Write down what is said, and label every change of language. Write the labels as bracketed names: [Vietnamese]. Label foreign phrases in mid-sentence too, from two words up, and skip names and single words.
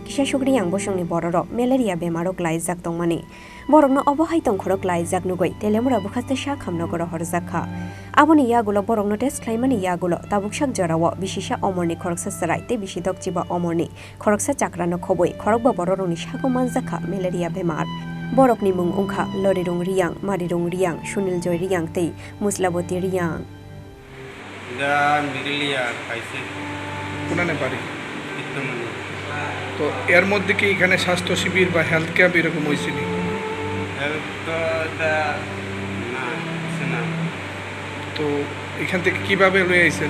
[Kok Borok] kisa sugriyang bosongni bororo malaria bemarok laijak tongmani borokno obohai tongkhorok laijak nugoi telemora bukhaste sa khamnogoro horjakha aboni yagulo borokno test khlaimani yagulo tabuksak jorao bisisa omorni khoroksa charaite bisidok chiba omorni khoroksa chakrano khoboi khorokba bororoni sago manjakha malaria bemar borokni mung ungkha lorirung riyang marirung riyang sunil joy riyang tei muslaboti riyang [Bangla] তো এর মধ্যে কি এখানে স্বাস্থ্য শিবির বা [English] health camp [Bangla] এরকম হয়েছিল? তো এখান থেকে কিভাবে লয়ে আইছেন?